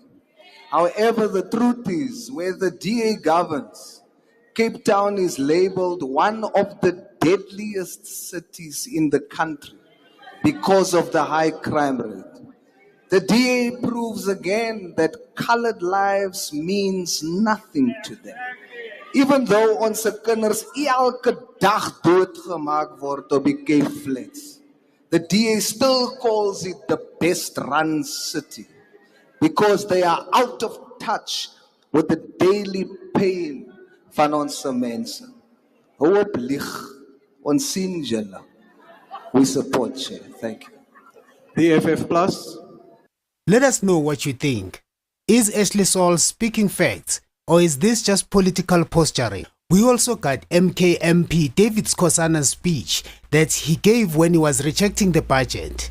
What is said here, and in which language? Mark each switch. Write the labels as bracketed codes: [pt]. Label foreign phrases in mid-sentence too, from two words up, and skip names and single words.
[en] However, the truth is, where the DA governs, Cape Town is labeled one of the deadliest cities in the country because of the high crime rate. The DA proves again that colored lives means nothing to them. Even though [af] ons kinders elke dag doodgemaak word op die [en] Cape Flats, the DA still calls it the best run city because they are out of touch with the daily pain [af] van ons mense. Hou op lieg. [en] On Sinjala, we support Chair. Thank you. The FF Plus. Let us know what you think. Is Ashley Sauls speaking facts, or is this just political posturing? We also got MK MP David Skosana's speech that he gave when he was rejecting the budget.